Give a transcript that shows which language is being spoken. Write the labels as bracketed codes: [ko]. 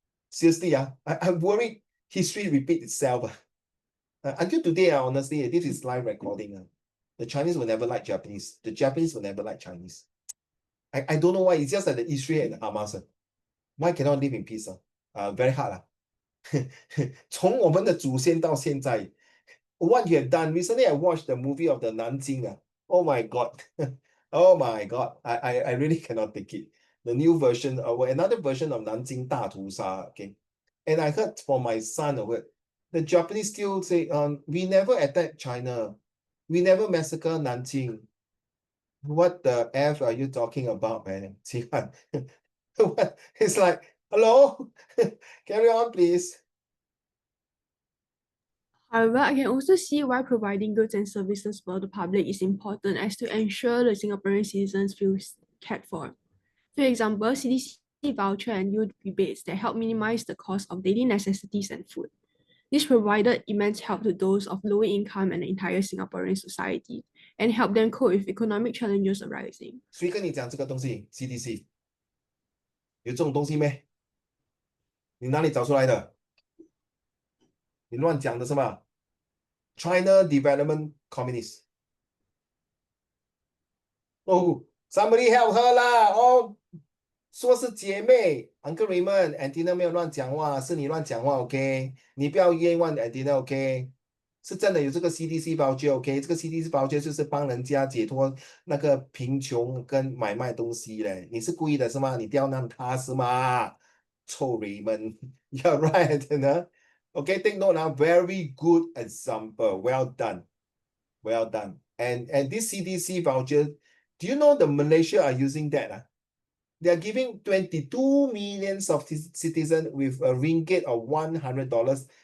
[en] Seriously, I'm worried history repeat itself. Until today, honestly, this is live recording. The Chinese will never like Japanese. The Japanese will never like Chinese. I don't know why. It's just like the Israel and the Hamas. Why cannot live in peace? Very hard. [zh] 从我们的祖先到现在 [en] what you have done. Recently, I watched the movie of the Nanjing. Oh my God. Oh my God. I really cannot take it. The new version, or another version of Nanjing 大屠杀.Okay. And I heard from my son, the Japanese still say, we never attacked China. We never massacre Nanjing. What the F are you talking about, man? What? It's like, hello? Carry on, please. however, I can also see why providing goods and services for the public is important as to ensure the Singaporean citizens feel cared for. For example, CDC voucher and yield rebates that help minimize the cost of daily necessities and food. This provided immense help to those of lower income and the entire Singaporean society and help them cope with economic challenges arising. [zh] 谁跟你讲这个东西 ？CDC 有这种东西咩？你哪里找出来的？你乱讲的是吗？ [en] China Development Communist. Oh, somebody help her 啦！ [zh] 哦，说是姐妹 ，Uncle Raymond，Antina 没有乱讲话，是你乱讲话 ，OK？你不要冤枉 Antina，OK？是真的有这个 CDC voucher，OK，、这个 CDC voucher 就是帮人家解脱那个贫穷跟买卖东西嘞。你是故意的是吗？你刁难他是吗？臭人们， [en] You're right [zh] 呢。 [en] OK，take note now. Very good example. Well done. Well done. And this CDC voucher, do you know the Malaysia are using that? They are giving 22 millions of citizens with a ringgit of $100.